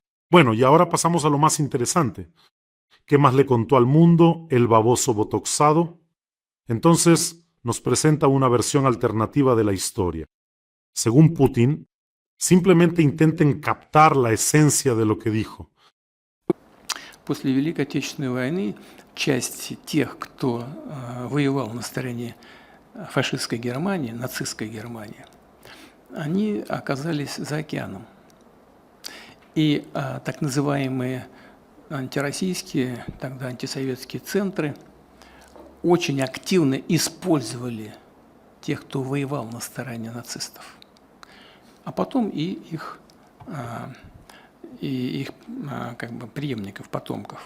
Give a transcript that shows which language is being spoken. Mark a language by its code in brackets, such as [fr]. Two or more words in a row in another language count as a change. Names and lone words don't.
[es] Bueno, y ahora pasamos a lo más interesante. ¿Qué más le contó al mundo el baboso botoxado? Entonces, nos presenta una versión alternativa de la historia. Según Putin, simplemente intenten captar la esencia de lo que dijo. [ru] После Великой Отечественной войны часть тех, кто воевал на стороне фашистской Германии, нацистской Германии, они оказались за океаном. И так называемые антироссийские, тогда антисоветские центры очень активно использовали тех, кто воевал на стороне нацистов, а потом и их как бы преемников, потомков.